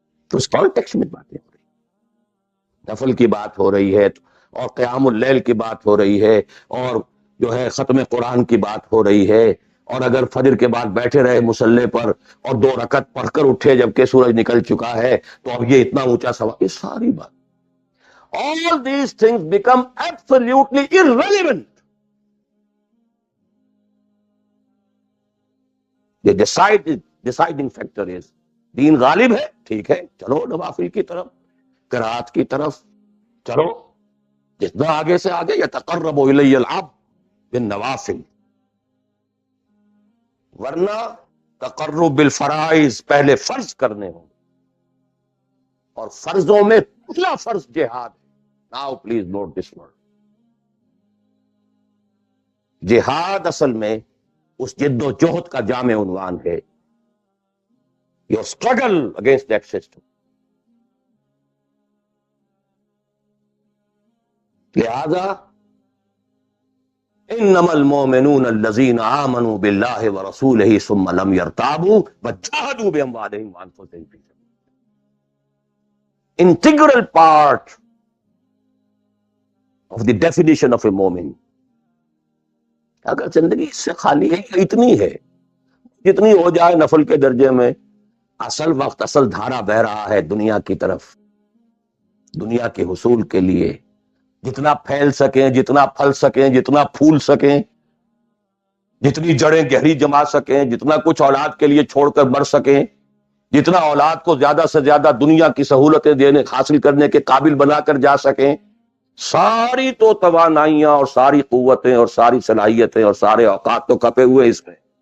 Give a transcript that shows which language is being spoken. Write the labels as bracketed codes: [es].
[ur] تو اس کانٹیکس میں باتیں ہو رہی، نفل کی بات ہو رہی ہے اور قیام اللیل کی بات ہو رہی ہے اور جو ہے ختم قرآن کی بات ہو رہی ہے. اور اگر فجر کے بعد بیٹھے رہے مصلے پر اور 2 رکعت پڑھ کر اٹھے جبکہ سورج نکل چکا ہے تو اب یہ اتنا اونچا سوال، یہ ساری بات. [en] All these things become absolutely irrelevant. The deciding factor is [ur] دین غالب ہے، ٹھیک ہے، چلو نوافل کی طرف، قرات کی طرف چلو، جتنا آگے سے آگے. [ar] یتقرب الی العبد بالنوافل، [ur] ورنہ تقرب بالفرائض پہلے فرض کرنے ہوں، اور فرضوں میں پہلا فرض جہاد ہے. [en] Now please note this word. [ur] جہاد اصل میں اس جد و جہد کا جامع عنوان ہے. [en] Your struggle against that system. [ur] لہذا [ar] انما المؤمنون الذین آمنوا باللہ ورسولہ ثم لم يرتابوا وجاہدوا باموالہم وانفسہم فی سبیل اللہ. [en] Integral part of the definition of a مومن. [ur] اگر زندگی اس سے خالی ہے، اتنی ہے جتنی ہو جائے نفل کے درجے میں، اصل وقت، اصل دھارا بہ رہا ہے دنیا کی طرف، دنیا کے حصول کے لیے. جتنا پھیل سکیں، جتنا پھل سکیں، جتنا پھول سکیں، جتنی جڑیں گہری جما سکیں، جتنا کچھ اولاد کے لیے چھوڑ کر بڑھ سکیں، جتنا اولاد کو زیادہ سے زیادہ دنیا کی سہولتیں دینے حاصل کرنے کے قابل بنا کر جا سکیں، ساری تو توانائیاں اور ساری قوتیں اور ساری صلاحیتیں اور سارے اوقات تو کھپے ہوئے اس میں.